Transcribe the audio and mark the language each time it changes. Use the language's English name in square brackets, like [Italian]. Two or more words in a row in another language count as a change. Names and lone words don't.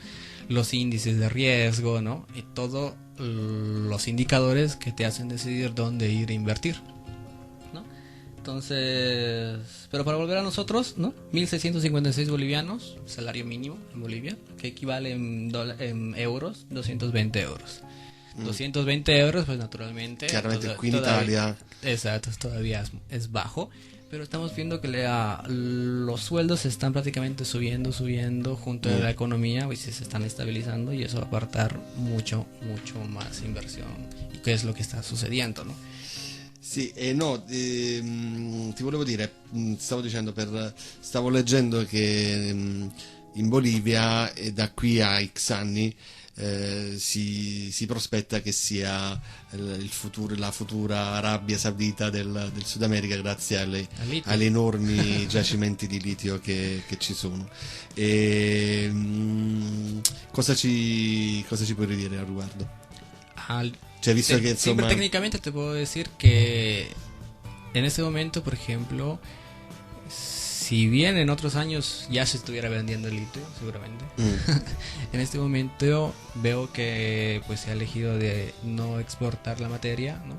[Spanish] Los índices de riesgo, ¿no? Y todos los indicadores que te hacen decidir dónde ir a invertir, ¿no? Entonces, pero para volver a nosotros, ¿no? 1.656 bolivianos, salario mínimo en Bolivia, que equivale en euros, 220 euros. 220 euros, pues naturalmente. [Italian] Chiaramente qui in Italia. [Spanish] Exacto, todavía es bajo. Pero estamos viendo que los sueldos se están prácticamente subiendo junto a la economía, pues se están estabilizando y eso va a apartar mucho más inversión. ¿Y qué es lo que está sucediendo, no? [Italian] Sì, no, ti volevo dire, stavo leggendo che in Bolivia da qui a X anni si prospetta che sia la futura Arabia Saudita del Sud America grazie alle enormi giacimenti di litio che ci sono. Cosa ci puoi ridire al riguardo? Cioè, visto che insomma... [Spanish] Sí, técnicamente te puedo decir que en este momento, por ejemplo, si bien en otros años ya se estuviera vendiendo el litio, seguramente, en este momento veo que pues se ha elegido de no exportar la materia, ¿no?